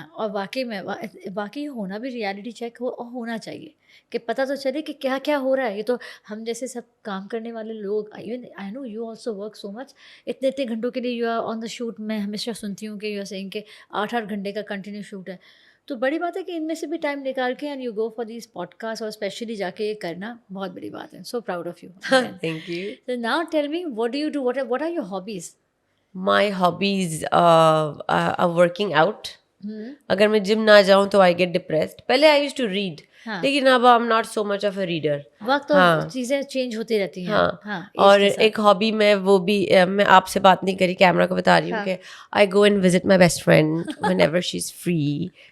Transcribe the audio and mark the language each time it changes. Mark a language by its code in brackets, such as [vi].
[ur] اور واقعی ہونا بھی ریئلٹی چیک ہونا چاہیے کہ پتہ تو چلے کہ کیا کیا ہو رہا ہے. یہ تو ہم جیسے سب کام کرنے والے لوگ, [en] even I know you also work so much, [ur] اتنے گھنٹوں کے لیے [en] You are on the shoot. [ur] میں ہمیشہ سنتی ہوں کہ [en] you are saying [ur] کہ 8 گھنٹے کا کنٹینیو شوٹ ہے. تو بڑی بات ہے کہ ان میں سے بھی ٹائم نکال کے [en] and you go for these [ur] pod cost, اور اسپیشلی جا کے یہ کرنا بہت بڑی بات ہے. [en] So proud of you. Thank you. So now tell me, what do you do? What are your hobbies? My hobbies are working out. [ur] اگر میں جم نہ جاؤں تو [en] I get depressed. پہلے I used to read, [ur] لیکن اب [en] I am not so much of a reader. [ur] وقت چیزیں چینج ہوتی رہتی ہیں. ہاں, اور ایک ہابی میں وہ بھی میں آپ سے بات نہیں کری, کیمرہ کو بتا رہی ہوں کہ [en] I go and visit my best friend whenever she is free.